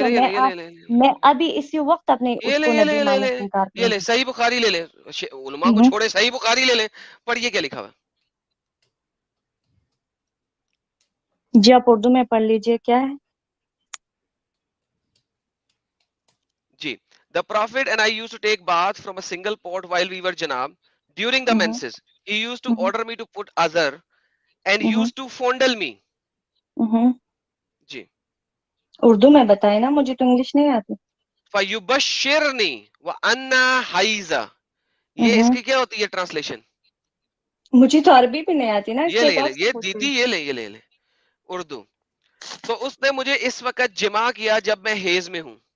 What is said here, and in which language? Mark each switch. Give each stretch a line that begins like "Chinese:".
Urdu: تو لے میں ابھی اسی وقت اپنے اس کو نبی ماننے سے انکار یہ کروں لے گی. صحیح بخاری لے لیں, علماء کو چھوڑے صحیح بخاری لے لیں. پڑھیے کیا لکھا ہوا ہے. جی آپ اردو میں پڑھ لیجئے, کیا ہے؟ جی.
English: The prophet and I used to take bath from a single pot while we were janab. During the menses, he used to order me to put azar and used to fondle me.
Urdu: جی. اردو میں بتائے نا, مجھے تو English نہیں آتی.
Arabic: فَيُبَشِّرْنِي وَأَنَّا حَيْزَ,
Urdu: یہ اس کی کیا ہوتی ہے ٹرانسلیشن؟ مجھے تو عربی بھی نہیں آتی نا, اس یہ لیے لے تو لے, آپ سے یہ پوچھ رہی دیدی یہ لے اردو. تو اس نے مجھے اس وقت جمع کیا جب میں حیض میں ہوں.